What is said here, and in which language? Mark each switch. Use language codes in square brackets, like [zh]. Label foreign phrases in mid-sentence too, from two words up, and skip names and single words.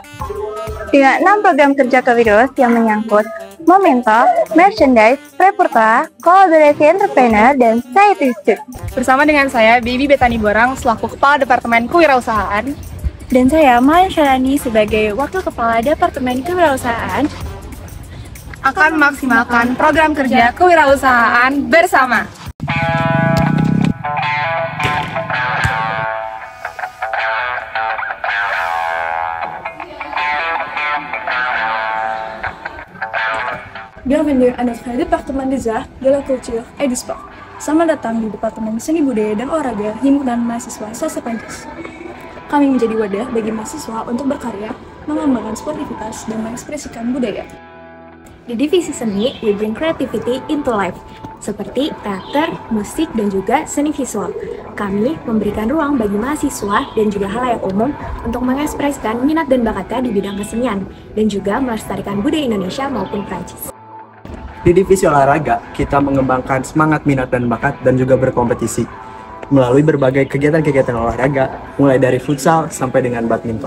[id] Dengan 6 program kerja kewirausahaan yang menyangkut Momento, Merchandise, Reporta, Kolaborasi Entrepreneur, dan Scientist. Bersama dengan saya, Bibi Betani Borang, selaku Kepala Departemen Kewirausahaan. Dan saya, Maya Syarani, sebagai Wakil Kepala Departemen Kewirausahaan, akan memaksimalkan program kerja kewirausahaan bersama. [fr] Bienvenue à notre département des arts, de la culture et du sport. [id] Selamat datang di Departemen Seni Budaya dan Olahraga Himpunan Mahasiswa Sastra Prancis. Kami menjadi wadah bagi mahasiswa untuk berkarya, mengembangkan sportivitas, dan mengekspresikan budaya. Di divisi seni, [en] we bring creativity into life, [id] seperti teater, musik, dan juga seni visual. Kami memberikan ruang bagi mahasiswa dan juga halayak umum untuk mengekspresikan minat dan bakatnya di bidang kesenian, dan juga melestarikan budaya Indonesia maupun Prancis. Di divisi olahraga, kita mengembangkan semangat minat dan bakat dan juga berkompetisi melalui berbagai kegiatan-kegiatan olahraga, mulai dari futsal sampai dengan badminton.